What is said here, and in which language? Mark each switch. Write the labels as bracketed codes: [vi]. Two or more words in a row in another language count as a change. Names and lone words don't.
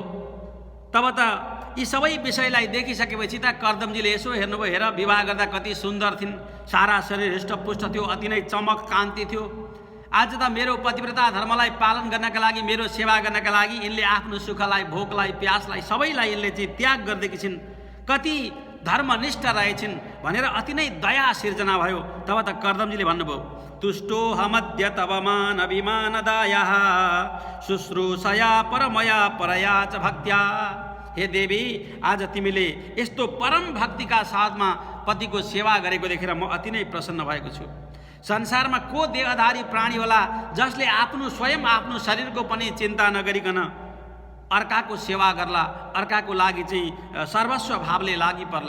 [ne] तब त यी सबै विषयलाई देखिसकेपछि त कर्दमजीले यसो हेर्नुभयो, हेर विवाह गर्दा कति सुन्दर थिइन्, सारा शरीर हृष्टपुष्ट थियो, अति नै चमक कान्ति थियो। आज त मेरो पतिव्रता धर्मलाई पालन गर्नका लागि, मेरो सेवा गर्नका लागि यिनले आफ्नो सुखलाई भोकलाई प्यासलाई सबैलाई यिनले चाहिँ त्याग गर्दैकी छिन्, कति धर्मनिष्ठ रहेछिन् भनेर अति नै दया सिर्जना भयो। तब त कर्दमजीले भन्नुभयो, [sa] तुष्टो हमद्य तव मान अभिमानदायः शुश्रूषया परमया परया च भक्त्या। [ne] हे देवी, आज तिमीले यस्तो परम भक्तिका साथमा पतिको सेवा गरेको देखेर म अति नै प्रसन्न भएको छु। संसारमा को देहधारी प्राणी होला जसले स्वयं आफ्नो शरीरको पनि चिन्ता नगरिकन अर्काको सेवा गर्ला, अर्काको लागि चाहिँ सर्वस्व भावले लागि पर्ला।